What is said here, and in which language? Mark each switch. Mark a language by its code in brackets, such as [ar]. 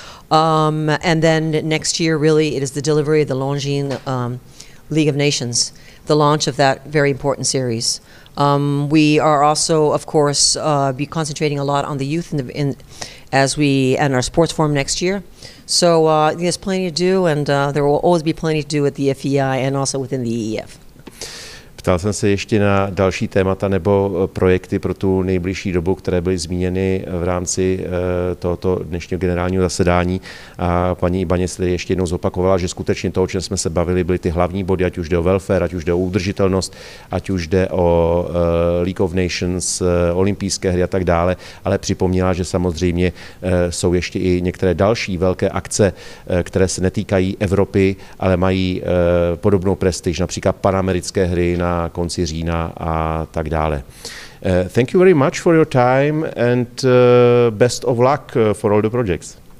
[en] And then next year, really, it is the delivery of the Longines League of Nations, the launch of that very important series. We are also, of course, be concentrating a lot on the youth and our sports forum next year. So there's plenty to do, and there will always be plenty to do at the FEI and also within the EEF. [cs] Ptal jsem se ještě na další témata nebo projekty pro tu nejbližší dobu, které byly zmíněny v rámci tohoto dnešního generálního zasedání. A paní Ibaňez ještě jednou zopakovala, že skutečně to, o čem jsme se bavili, byly ty hlavní body, ať už jde o welfare, ať už jde o udržitelnost, ať už jde o League of Nations, olympijské hry a tak dále, ale připomněla, že samozřejmě jsou ještě i některé další velké akce, které se netýkají Evropy, ale mají podobnou prestiž, například panamerické hry na konci října a tak dále. [en] Thank you very much for your time and best of luck for all the projects.